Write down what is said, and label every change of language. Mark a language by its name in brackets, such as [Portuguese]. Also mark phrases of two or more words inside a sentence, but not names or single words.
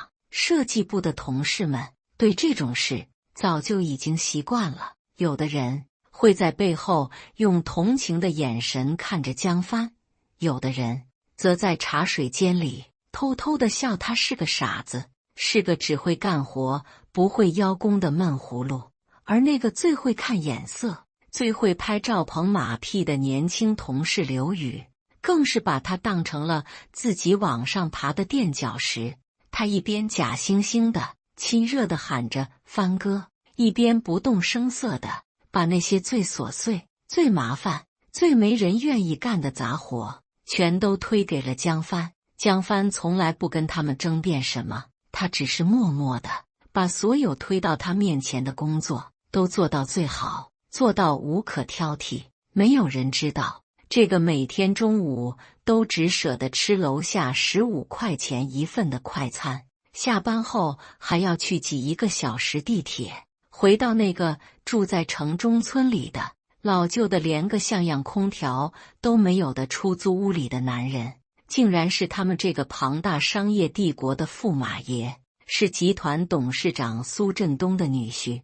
[Chinese] 設計部的同事們對這種事早就已經習慣了，有的人會在背後用同情的眼神看着江帆，有的人則在茶水間裡偷偷地笑他是個傻子，是個只會幹活不會邀功的悶葫蘆。而那個最會看眼色、最會拍趙鵬馬屁的年輕同事劉宇，更是把他當成了自己往上爬的墊腳石。他一邊假惺惺的、親熱的喊着“帆哥”，一邊不動聲色的把那些最瑣碎、最麻煩、最沒人願意幹的雜活全都推給了江帆。江帆從來不跟他們爭辯什麼，他只是默默的把所有推到他面前的工作都做到最好，做到无可挑剔。沒有人知道，這個每天中午都只捨得吃樓下15塊錢一份的快餐，下班後還要去擠1個小時地鐵，回到那個住在城中村裡的老舊的連個像樣空調都沒有的出租屋裡的男人，竟然是他們這個龐大商業帝國的駙馬爺，是集團董事長蘇振東的女婿。